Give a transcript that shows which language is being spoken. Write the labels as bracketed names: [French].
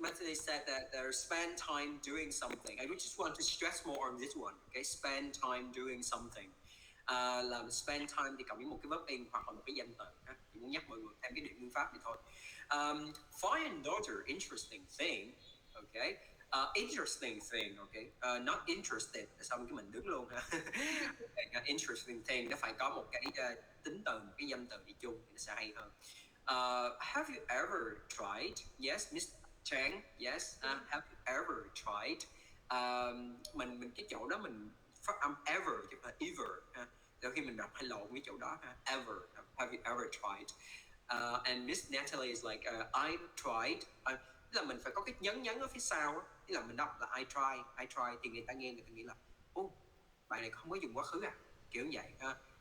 [English] Natalie said that spend time doing something. I just want to stress more on this one. Okay, spend time doing something. [Vietnamese] Là spend time thì cộng với một cái verb in hoặc là một cái danh từ. Chỉ muốn nhắc mọi người thêm cái điểm ngữ pháp này thôi. [English] Find another interesting thing. Okay. Interesting thing, okay. Not interested, [Vietnamese] xong cái mình đứng luôn ha. Okay, interesting thing nó phải có một cái tính từ, một cái danh từ đi chung thì nó sẽ hay hơn. [English] Have you ever tried? Yes, Miss Chang. Yes. Have you ever tried? [Vietnamese] Mình cái chỗ đó mình phát âm ever chứ không phải ever. Đôi khi mình đọc hay lộn cái chỗ đó ha. [English] Ever. Have you ever tried? And Miss Natalie is like I tried. [Vietnamese] Là mình phải có cái nhấn ở phía sau á. Tức là mình đọc là I try thì người ta nghe người ta nghĩ là bài này không có dùng quá khứ kiểu như vậy ha.